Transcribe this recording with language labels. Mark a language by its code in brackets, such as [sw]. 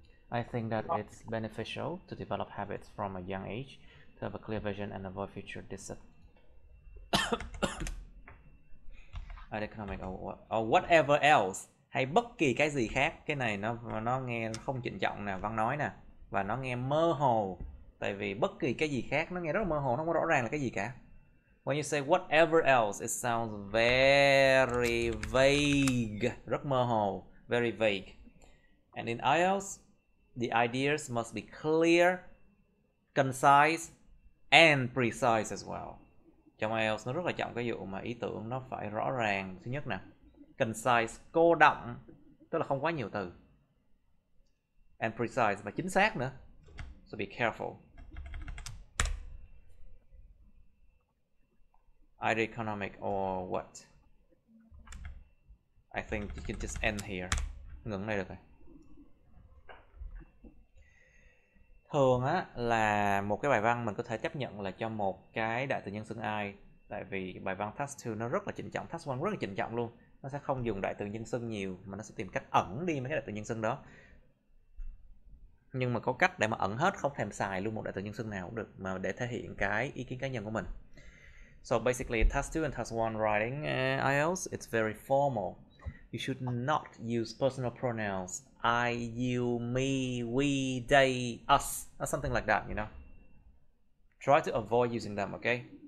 [en] I think that it's beneficial to develop habits from a young age to have a clear vision and avoid future economic or whatever else, [vi] hay bất kỳ cái gì khác. Cái này nó nghe không trịnh trọng nè, Văn nói nè, và nó nghe mơ hồ. Tại vì bất kỳ cái gì khác nó nghe rất là mơ hồ, nó không có rõ ràng là cái gì cả. [en] When you say whatever else, it sounds very vague, [vi] rất mơ hồ, [en] very vague. And in IELTS, the ideas must be clear, concise and precise as well. [vi] Trong IELTS nó rất là trọng cái vụ mà ý tưởng nó phải rõ ràng. Thứ nhất nè, concise, cô đọng, tức là không quá nhiều từ, [en] and precise, [vi] và chính xác nữa. [en] So be careful. Either economic or what? I think you can just end here. [vi] Ngừng đây được rồi. Thường á là một cái bài văn mình có thể chấp nhận là cho một cái đại từ nhân xưng I. Tại vì bài văn task 2 nó rất là trịnh trọng, task 1 rất là trịnh trọng luôn. Nó sẽ không dùng đại từ nhân xưng nhiều, mà nó sẽ tìm cách ẩn đi mấy cái đại từ nhân xưng đó. Nhưng mà có cách để mà ẩn hết, không thèm xài luôn một đại từ nhân xưng nào cũng được, mà để thể hiện cái ý kiến cá nhân của mình. [en] So basically, task 2 and task 1 writing IELTS, it's very formal. You should not use personal pronouns. I, you, me, we, they, us, or something like that, you know. Try to avoid using them, okay?